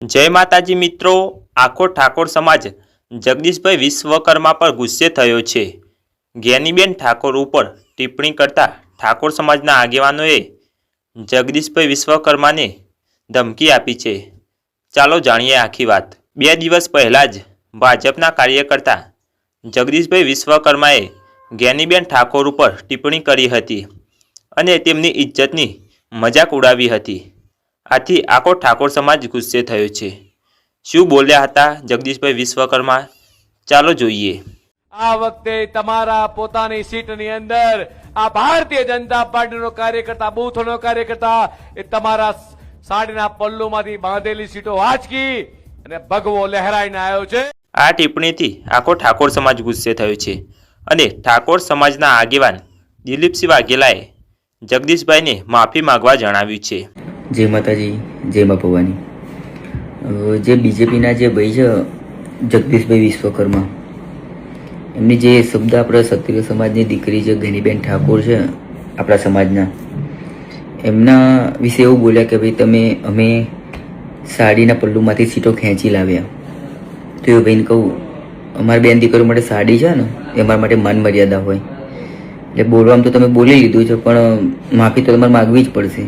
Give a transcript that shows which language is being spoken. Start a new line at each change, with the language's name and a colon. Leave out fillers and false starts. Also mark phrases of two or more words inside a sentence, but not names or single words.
Gujarati: જય માતાજી મિત્રો, આખો ઠાકોર સમાજ જગદીશભાઈ વિશ્વકર્મા પર ગુસ્સે થયો છે। જ્ઞાનીબેન ઠાકોર ઉપર ટિપ્પણી કરતા ઠાકોર સમાજના આગેવાનોએ જગદીશભાઈ વિશ્વકર્મા ને ધમકી આપી છે। ચાલો જાણીએ આખી બાત। 2 દિવસ પહેલા જ ભાજપના કાર્યકર્તા જગદીશભાઈ વિશ્વકર્માએ જ્ઞાનીબેન ઠાકોર પર ટિપ્પણી કરી હતી અને તેમની ઇજ્જતની મજાક ઉડાવી હતી। આથી આખો ઠાકોર સમાજ ગુસ્સે થયો છે। શું બોલ્યા હતા જગદીશભાઈ વિશ્વકર્મા, ચાલો જોઈએ। આ વખતે તમારા પોતાની સીટની અંદર આ ભારતીય જનતા પાર્ટીનો કાર્યકર્તા બૂથનો કાર્યકર્તા એ તમારા સાડીના પલ્લૂમાંથી બાંધેલી સીટો વાચકી અને ભગવો લહેરાઈને આવ્યો છે। આ ટિપ્પણીથી આખો ઠાકોર સમાજ ગુસ્સે થયો છે અને ઠાકોર સમાજના આગેવાન દિલીપસિંહ વાઘેલાએ જગદીશભાઈને માફી માગવા જણાવ્યું છે। જય માતાજી, જય માં ભવાની। જે બીજેપીના જે ભાઈ છે જગદીશભાઈ વિશ્વકર્મા, એમની જે શબ્દ આપણા ક્ષત્રિય સમાજની દીકરી છે ગેનીબેન ઠાકોર છે આપણા સમાજના, એમના વિશે એવું બોલ્યા કે ભાઈ તમે અમે સાડીના પલ્લુમાંથી સીટો ખેંચી લાવ્યા। તો એ ભાઈને કહું અમારી બેન દીકરીઓ માટે સાડી છે ને એ અમારા માટે માન મર્યાદા હોય, એટલે બોલવામાં તો તમે બોલી લીધું છે પણ માફી તો તમારે માગવી જ પડશે।